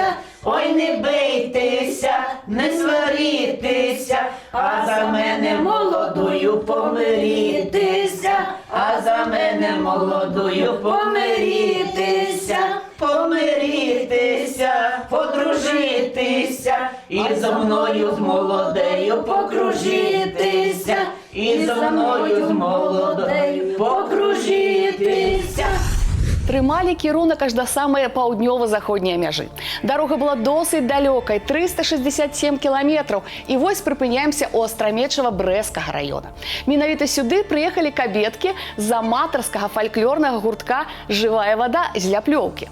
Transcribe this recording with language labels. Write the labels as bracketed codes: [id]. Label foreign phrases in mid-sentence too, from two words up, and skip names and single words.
[uk] Ой, не бийтеся, не сварітеся, а за мене молодою помирітеся, а за мене молодою помирітеся, помирітеся, подружитися, і зо мною з молодею покружитися, і зо мною з молодею покружитися. [be] Трымалі кірунак аж да самай паўднёва-заходняй мяжы. Дарога была досыць далёкай, 367 кіламетраў, і вось прыпыняемся ў Астрамечава-Брэскага раёна. Менавіта сюды прыехалі кабеткі з аматарскага фальклорнага гуртка «Жывая вада» з Ляплёўкі.